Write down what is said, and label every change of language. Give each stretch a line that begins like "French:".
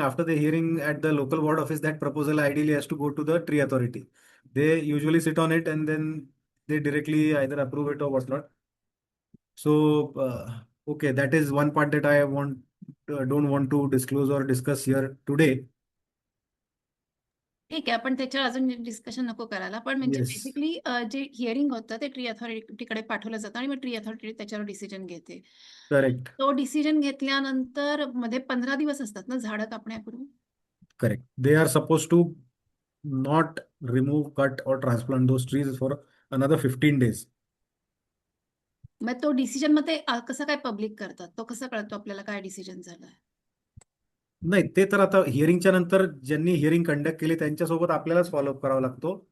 English: After the hearing at the local ward office, that proposal ideally has to go to the tree authority. They usually sit on it and then they directly either approve it or whatnot. So okay, that is one part that I don't want to disclose or discuss here today.
Marathi: ठीक आहे, आपण त्याच्यावर अजून discussion नको करायला. पण म्हणजे
English: Yes,
Marathi: basically जे हिअरिंग होतं ते ट्री अथॉरिटीकडे पाठवलं जातं आणि मग ट्री अथॉरिटी त्याच्यावर डिसिजन घेते.
English: correct,
Marathi: तो डिसिजन घेतल्यानंतर मध्ये 15 दिवस असतात ना झाडं कापण्यापूर्वी?
English: correct. They are supposed to not remove, cut, or transplant those trees for another 15 days.
Marathi: मग तो डिसिजन मग ते कसं काय पब्लिक करतात? तो कसा कळतो आपल्याला काय डिसिजन झालाय? नाही, ते तर आता हिअरिंगच्या नंतर ज्यांनी हिअरिंग कंडक्ट केली त्यांच्यासोबत आपल्यालाच फॉलोअप करावा लागतो.